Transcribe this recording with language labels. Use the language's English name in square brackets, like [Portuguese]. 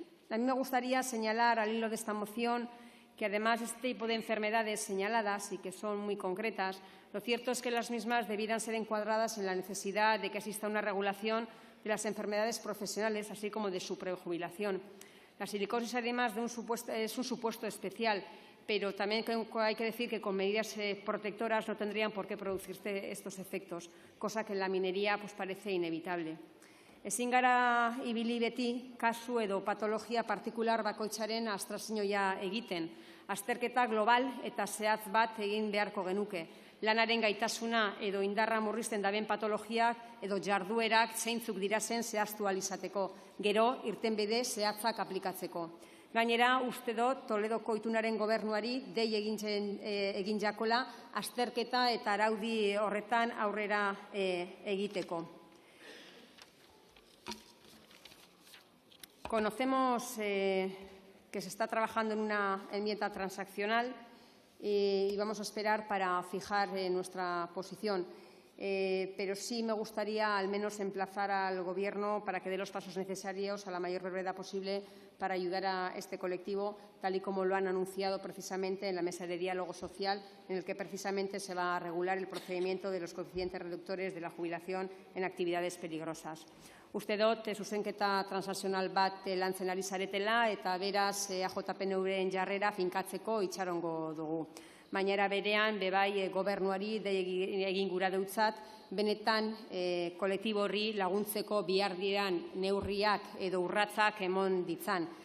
[Spanish] A mí me gustaría señalar, al hilo de esta moción, que además de este tipo de enfermedades señaladas y que son muy concretas, lo cierto es que las mismas debieran ser encuadradas en la necesidad de que exista una regulación de las enfermedades profesionales, así como de su prejubilación. La silicosis, además, es un supuesto especial, pero también hay que decir que con medidas protectoras no tendrían por qué producirse estos efectos, cosa que en la minería pues, parece inevitable. [Basque] Ezin gara ibili beti kasu edo patologia partikular bakoitzaren abstrakzioa egiten. Azterketa global eta zehatz bat egin beharko genuke. Lanaren gaitasuna edo indarra murrizten daben patologiak edo jarduerak zeintzuk dirazen zehaztu ahal izateko, gero irtenbide zehatzak aplikatzeko. Gainera, uste dut Toledoko itunaren gobernuari dei egin jakola azterketa eta araudi horretan aurrera egiteko. [Spanish] Conocemos que se está trabajando en una enmienda transaccional y vamos a esperar para fijar nuestra posición. Pero sí me gustaría al menos emplazar al Gobierno para que dé los pasos necesarios a la mayor brevedad posible para ayudar a este colectivo, tal y como lo han anunciado precisamente en la mesa de diálogo social, en el que precisamente se va a regular el procedimiento de los coeficientes reductores de la jubilación en actividades peligrosas. [Basque] Uste dut, zuzenketa transakzional bat lantzen ari zaretela eta beraz AJPNV-en jarrera finkatzeko itxarongo dugu. Baina berean, bebai gobernuari egin gura deutzat, benetan kolektibo horri laguntzeko bihar diran neurriak edo urratzak emon ditzan.